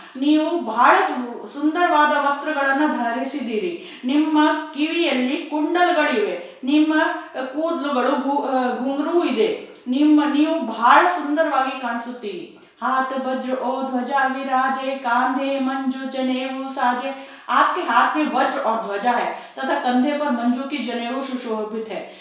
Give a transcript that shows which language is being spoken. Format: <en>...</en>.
<kn>ನೀವು ಬಹಳ ಸುಂದರವಾದ ವಸ್ತ್ರಗಳನ್ನು ಧರಿಸಿದ್ದೀರಿ. ನಿಮ್ಮ ಕಿವಿಯಲ್ಲಿ ಕುಂಡಲಗಳಿವೆ. ನಿಮ್ಮ ಕೂದಲುಗಳು घुंघरू ಇದೆ. ನೀವು ಬಹಳ ಸುಂದರವಾಗಿ ಕಾಣಿಸುತ್ತೀರಿ.</kn> <hi>हाथ वज्र ओ ध्वजा विराजे कांधे मंजू जनेऊ साजे. आपके हाथ में वज्र और ध्वजा है तथा कंधे पर मंजू की जनेऊ सुशोभित है.</hi>